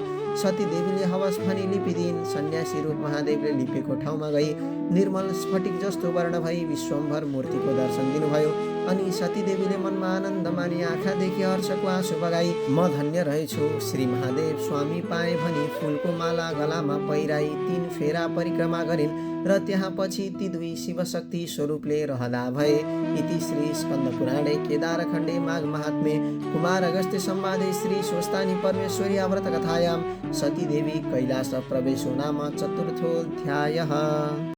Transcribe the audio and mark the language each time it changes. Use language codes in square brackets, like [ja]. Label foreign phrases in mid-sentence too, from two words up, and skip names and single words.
[ne] सतीदेवीले हवस भनी लिपिदिन्। सन्यासी रूप महादेवले लिपेको ठाउँमा गई निर्मल स्फटिक जस्तो वर्ण भई विश्वम्भर मूर्तिको दर्शन दिनुभयो। अनि सतीदेवीले मनमा आनन्द मानी आँखादेखि हर्षको आँसु बगाई म धन्य रहेछु, श्री महादेव स्वामी पाए भनी फुलको माला गलामा पहिराई 3 फेरा परिक्रमा गरिन् र त्यहाँ पछि ती दुई शिवशक्ति स्वरूपले रहदा भए। [sa] इति श्री स्कन्द पुराणे केदारखण्डे माघ महात्म्ये कुमार अगस्त्य संवादे श्री स्वस्तानी परमेश्वरी व्रत कथायां सतीदेवी कैलास प्रवेशो नाम चतुर्थोऽध्यायः।